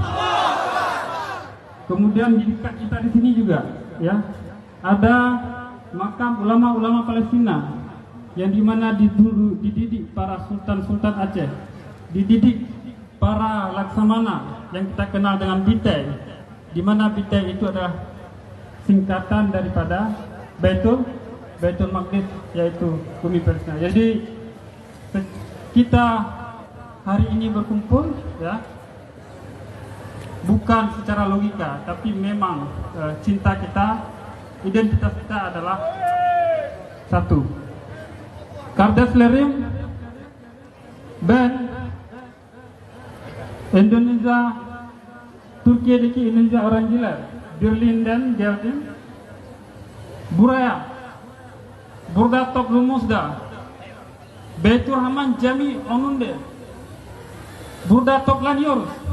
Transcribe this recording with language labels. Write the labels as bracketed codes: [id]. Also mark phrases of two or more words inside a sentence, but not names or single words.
[id] Kemudian di dekat kita di sini juga, ya, ada makam ulama-ulama Palestina yang dimana dididik para sultan-sultan Aceh, dididik para laksamana yang kita kenal dengan Bitei, di mana Bitei itu adalah singkatan daripada Baitul Maqdis, yaitu bumi Palestina. Jadi kita hari ini berkumpul, ya, bukan secara logika, tapi memang cinta kita, identitas kita adalah satu. [tr] Kardeşlerim, ben Türkiye'deki Indonesia öğrenciler Berlin'den geldim. Burada toplumumuzda Beyturrahman Cami önünde burada toplanıyoruz.